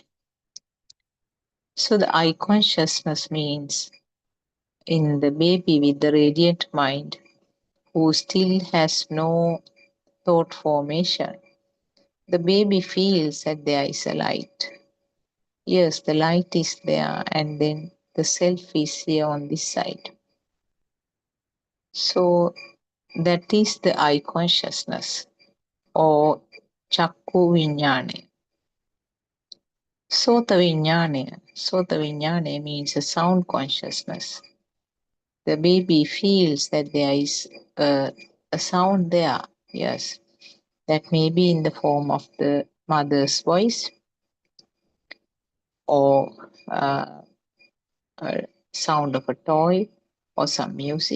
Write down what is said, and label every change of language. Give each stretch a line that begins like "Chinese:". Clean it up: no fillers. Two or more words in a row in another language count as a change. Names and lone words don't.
English: So the eye consciousness means in the baby with the radiant mind who still has no thought formation, the baby feels that there is a light. Yes, the light is there, and then the self is here on this side. So that is the eye consciousness, or
Pali: chakku vijnane. Sota vijnane
English: means a sound consciousness. The baby feels that there is a sound there, yes. That may be in the form of the mother's voice, or a sound of a toy, or some music.